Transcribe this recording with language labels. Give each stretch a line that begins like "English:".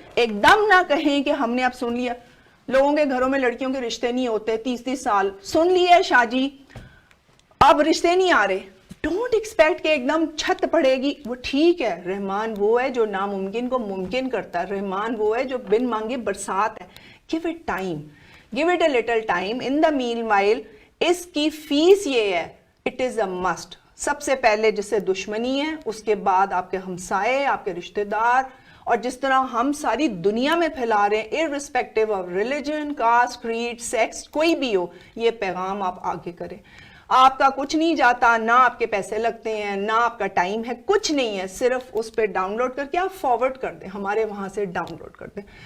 Urdu: ایک دم نہ کہیں کہ ہم نے اب سن لیا. لوگوں کے گھروں میں لڑکیوں کے رشتے نہیں ہوتے 30 سال، سن لیا شاہ جی اب رشتے نہیں آ رہے.
English: don't expect
Urdu: کہ ایک دم چھت پڑے گی. وہ ٹھیک ہے، رحمان وہ ہے جو ناممکن کو ممکن کرتا ہے، رحمان وہ ہے جو بن مانگے برسات ہے.
English: give it time, give it a little time. in the meanwhile
Urdu: اس کی فیس یہ ہے،
English: it is a must.
Urdu: سب سے پہلے جس سے دشمنی ہے، اس کے بعد آپ کے ہمسائے، آپ کے رشتہ دار، اور جس طرح ہم ساری دنیا میں پھیلا رہے ہیں
English: irrespective of religion, caste, creed, sex،
Urdu: کوئی بھی ہو، یہ پیغام آپ آگے کریں. آپ کا کچھ نہیں جاتا، نہ آپ کے پیسے لگتے ہیں، نہ آپ کا ٹائم ہے، کچھ نہیں ہے، صرف اس پہ ڈاؤن لوڈ کر کے آپ فارورڈ کر دیں، ہمارے وہاں سے ڈاؤن لوڈ کر دیں.